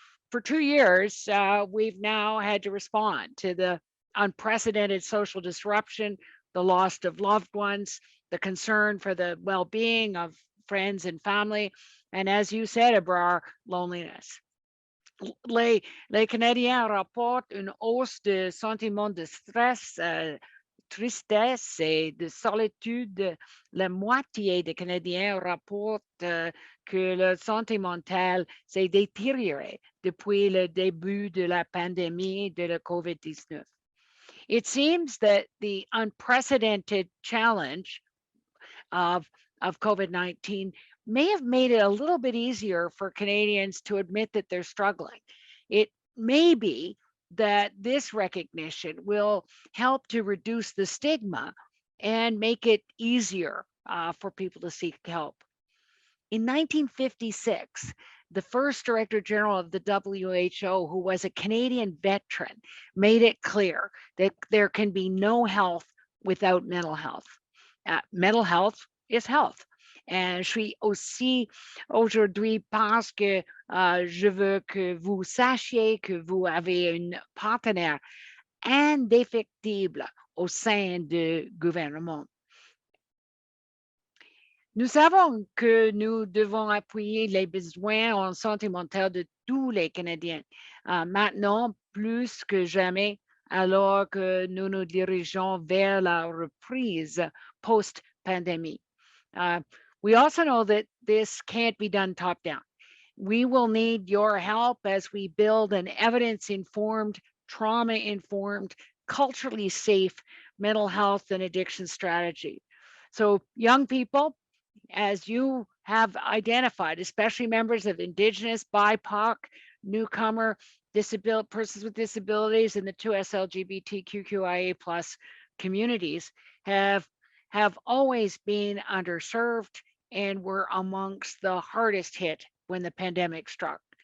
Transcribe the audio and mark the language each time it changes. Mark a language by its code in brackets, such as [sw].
[en] For 2 years, we've now had to respond to the unprecedented social disruption, the loss of loved ones, the concern for the well-being of friends and family, and as you said, ABRAR, loneliness. [fr] Les Canadiens rapportent une hausse de sentiments de stress, tristesse et de solitude. La moitié des Canadiens rapportent que leur santé mentale s'est détériorée depuis le début de la pandémie de la COVID-19. [en] It seems that the unprecedented challenge of, of COVID-19 may have made it a little bit easier for Canadians to admit that they're struggling. It may be that this recognition will help to reduce the stigma and make it easier for people to seek help. In 1956, the first Director General of the WHO, who was a Canadian veteran, made it clear that there can be no health without mental health. Mental health is health. [fr] Et je suis aussi aujourd'hui parce que je veux que vous sachiez que vous avez un partenaire indéfectible au sein du gouvernement. Nous savons que nous devons appuyer les besoins en santé mentale de tous les Canadiens, maintenant plus que jamais, alors que nous nous dirigeons vers la reprise post-pandémie. [en] We also know that this can't be done top down. We will need your help as we build an evidence-informed, trauma-informed, culturally safe mental health and addiction strategy. So young people, as you have identified, especially members of Indigenous, BIPOC, newcomer, persons with disabilities, and the 2S LGBTQIA+ communities have always been underserved and were amongst the hardest hit when the pandemic struck.